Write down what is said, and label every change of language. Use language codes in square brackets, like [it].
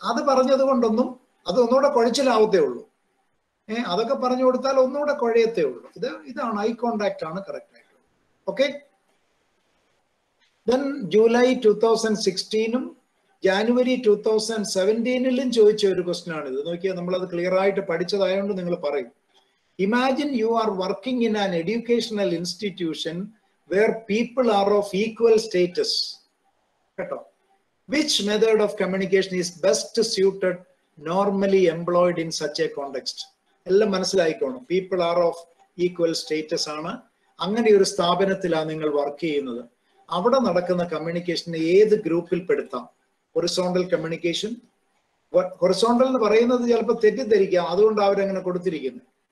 [ml] അത് പറഞ്ഞത് കൊണ്ടൊന്നും അത് ഒന്നുകൂടെ കുഴച്ചിലാവത്തേ ഉള്ളൂ. അതൊക്കെ പറഞ്ഞു കൊടുത്താൽ ഒന്നുകൂടെ കുഴയത്തേ ഉള്ളൂ. ഇതാണ് ഐ കോണ്ടാക്ട് ആണ് കറക്റ്റ് ആയിട്ട്. ഓക്കെ. ദെൻ ജൂലൈ 2016 ജാനുവരി 2017 ചോദിച്ച ഒരു ക്വസ്റ്റ്യൻ ആണിത്. നോക്കിയാൽ നമ്മളത് ക്ലിയർ ആയിട്ട് പഠിച്ചതായതുകൊണ്ട് നിങ്ങൾ പറയും. [en] Imagine you are working in an educational institution where people are of equal status. Which method of communication is best suited, normally employed in such a context? [ml] എല്ലാം മനസ്സിലായിക്കോണം. [en] people are of equal status [ml] ആണ്. അങ്ങനെ ഒരു സ്ഥാപനത്തിലാണ് നിങ്ങൾ work ചെയ്യുന്നത്. അവിടെ നടക്കുന്ന കമ്മ്യൂണിക്കേഷനെ ഏത് ഗ്രൂപ്പിൽ പെടുത്താം? Horizontal communication. ഹൊറിസോണ്ടൽ എന്ന് പറയുന്നത് ചിലപ്പോൾ തെറ്റിദ്ധരിക്കാം, അതുകൊണ്ട് അവരങ്ങനെ കൊടുത്തിരിക്കുന്നത്.